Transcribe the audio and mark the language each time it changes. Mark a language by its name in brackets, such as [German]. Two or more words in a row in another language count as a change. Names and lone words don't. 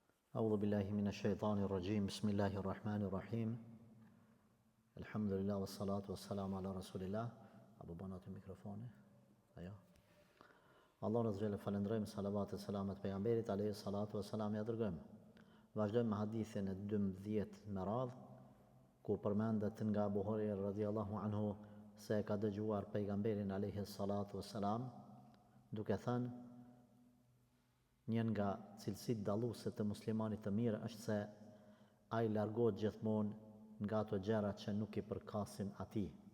[Arabic] أعوذ بالله من الشيطان الرجيم بسم الله الرحمن الرحيم الحمد لله والصلاة والسلام على رسول الله أبو بنات الميكروفون أيوه [Albanian] Allah në zhjele falendrojmë, salavat e selamet pejgamberit, [Arabic] عليه الصلاة والسلام [Albanian] ja dërgojmë. Vazhdojmë me hadithin e 12 me radhë, ku përmendet nga Abu Huraira [Arabic] رضي الله عنه [Albanian] se ka dëgjuar pejgamberin [Arabic] عليه الصلاة والسلام, [Albanian] duke thënë, një nga cilësitë dalluese të muslimanit të mirë është se ai largohet gjithmonë nga ato gjëra që nuk i përkasin atij.